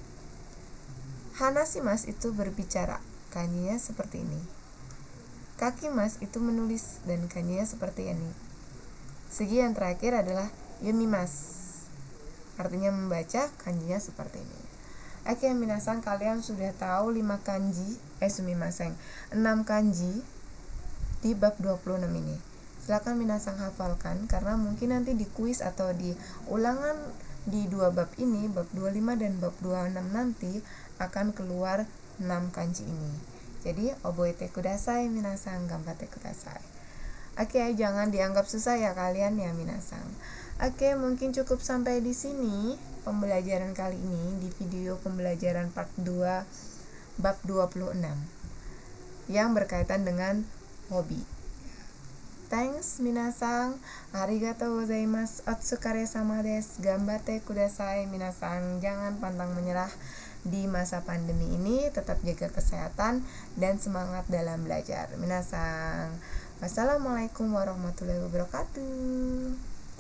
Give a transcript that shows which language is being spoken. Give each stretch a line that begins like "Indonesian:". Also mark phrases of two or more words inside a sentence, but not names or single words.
Indonesian: Hanashimas itu berbicara. Kanjinya seperti ini. Kakimas itu menulis dan kanjinya seperti ini. Segi yang terakhir adalah yomimas. Artinya membaca, kanjinya seperti ini. Oke, minasang, kalian sudah tahu 5 kanji, sumimasen, 6 kanji di bab 26 ini. Silakan minasang hafalkan karena mungkin nanti di kuis atau di ulangan di 2 bab ini, bab 25 dan bab 26 nanti akan keluar 6 kanji ini. Jadi,
Japanese: 覚えてください皆さん、頑張ってください.
Indonesian: Oke, jangan dianggap susah ya kalian ya minasang. Oke, mungkin cukup sampai di sini pembelajaran kali ini di video pembelajaran part 2 bab 26 yang berkaitan dengan hobi.
Japanese: Thanks 皆さん、ありがとうございます、お疲れ様です、頑張ってください皆さん.
Indonesian: Jangan pantang menyerah di masa pandemi ini, tetap jaga kesehatan dan semangat dalam belajar minasang.
Arabic: والسلام عليكم ورحمة الله وبركاته.